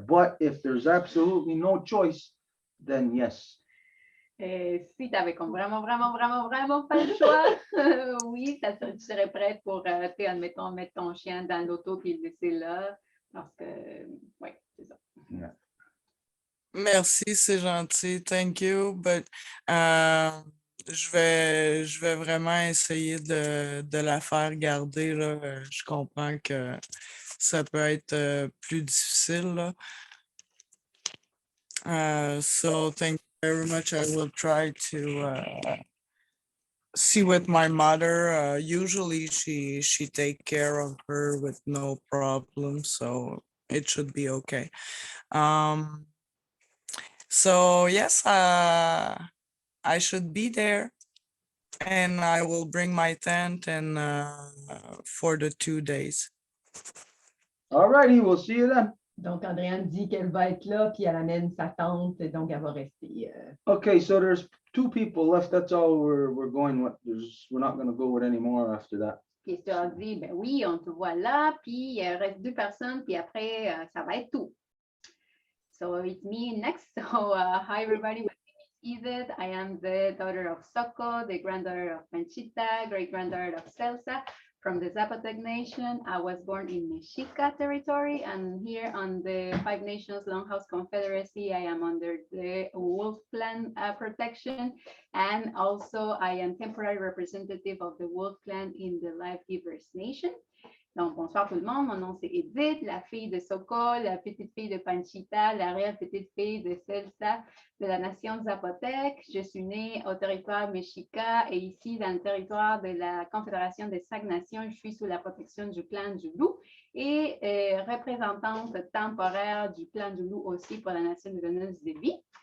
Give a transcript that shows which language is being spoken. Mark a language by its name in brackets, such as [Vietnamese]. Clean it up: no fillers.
[English] But if there's absolutely no choice, then yes. [French] Si tu avais comme vraiment pas le choix, oui, tu serais prête pour, admettons, mettre ton chien dans l'auto et le laisser là, parce que, oui, c'est ça. [English] Yeah. [French] Merci, c'est gentil, [English] thank you, but [French] je vais vraiment essayer de la faire garder, là. Je comprends que ça peut être plus difficile, là. [English] So thank you very much. I will try to see with my mother. Usually she take care of her with no problem, so it should be okay. So yes, I should be there, and I will bring my tent and for the 2 days. All righty, we'll see you then. [French] Donc, Andréane dit qu'elle va être là, puis elle amène sa tante, donc elle va rester. [English] Okay, so there's 2 people left. That's all we're going with. We're not going to go with any more after that. [French] Puis Stuart dit, ben oui, on te voit là, puis il reste 2 personnes, puis après, ça va être tout. [English] So it's me next. So hi everybody, my name is Edith. I am the daughter of Soko, the granddaughter of Panchita, great granddaughter of Celsa, from the Zapotec Nation. I was born in Mexica territory, and here on the Five Nations Longhouse Confederacy, I am under the Wolf Clan protection, and also I am temporary representative of the Wolf Clan in the Life Givers Nation. [French] Donc, bonsoir tout le monde, mon nom c'est Edith, la fille de Sokol, la petite fille de Panchita, l'arrière-petite fille de Celsa de la nation Zapotec. Je suis née au territoire Mexica et ici dans le territoire de la Confédération des 5 Nations, je suis sous la protection du clan du Loup et représentante temporaire du clan du Loup aussi pour la nation de Venus de Vie.